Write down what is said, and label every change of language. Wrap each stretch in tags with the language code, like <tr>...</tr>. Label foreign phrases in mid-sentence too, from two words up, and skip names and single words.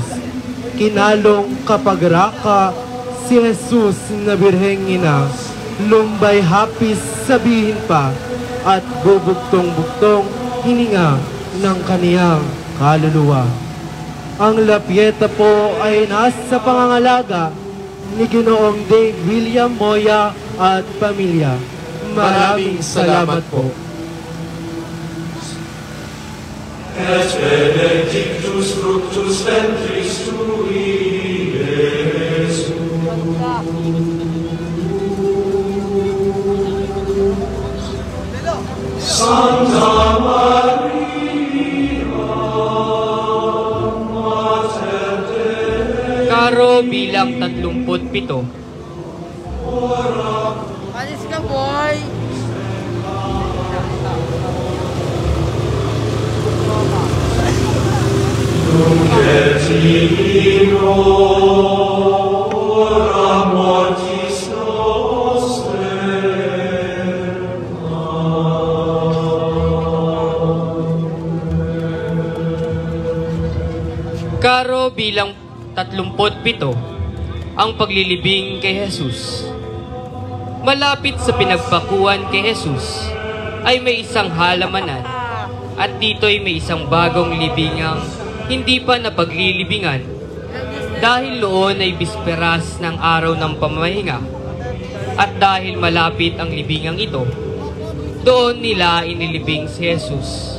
<tl>Kinalong kapagraka si Jesus na birheng ina, lumbay hapis sabihin pa at bubugtong-bugtong hininga ng kaniyang kaluluwa. Ang lapyeta po ay nasa pangangalaga ni Ginoong Dave William Moya at pamilya. Maraming salamat po.</tl> <la>Et benedictus fructus ventris tui, Iesus. Santa Maria, Mater Dei.</la> <tl>Karo bilang 37. Alis ka, boy!</tl> <la>Nunc et in hora mortis nostrae.</la> <tl>Karo bilang 37. Ang paglilibing kay Jesus. Malapit sa pinagpakuan kay Jesus ay may isang halamanan at dito'y may isang bagong libingang hindi pa napaglilibingan dahil noon ay bisperas ng araw ng pamahinga at dahil malapit ang libingang ito, doon nila inilibing si Jesus.</tl>